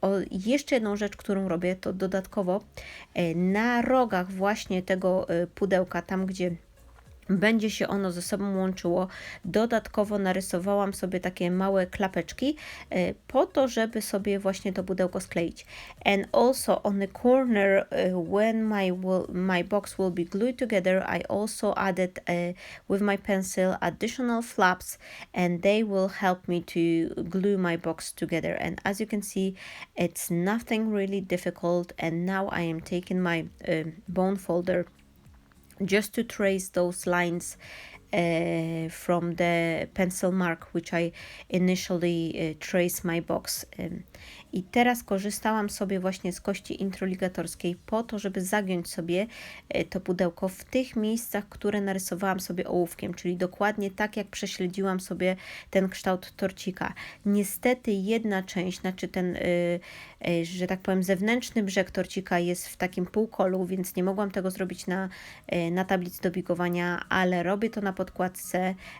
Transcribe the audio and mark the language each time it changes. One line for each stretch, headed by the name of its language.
Polish: Jeszcze jedną rzecz, którą robię, to dodatkowo na rogach właśnie tego pudełka, tam gdzie będzie się ono ze sobą łączyło, dodatkowo narysowałam sobie takie małe klapeczki po to, żeby sobie właśnie to pudełko skleić.
English: And also on the corner when my box will be glued together, I also added with my pencil additional flaps, and they will help me to glue my box together. And as you can see, it's nothing really difficult. And now I am taking my bone folder just to trace those lines from the pencil mark which I initially traced my box.
Polish: I teraz korzystałam sobie właśnie z kości introligatorskiej po to, żeby zagiąć sobie to pudełko w tych miejscach, które narysowałam sobie ołówkiem, czyli dokładnie tak, jak prześledziłam sobie ten kształt torcika. Niestety jedna część, znaczy ten, że tak powiem, zewnętrzny brzeg torcika jest w takim półkolu, więc nie mogłam tego zrobić na tablicy do bigowania, ale robię to na podkładce.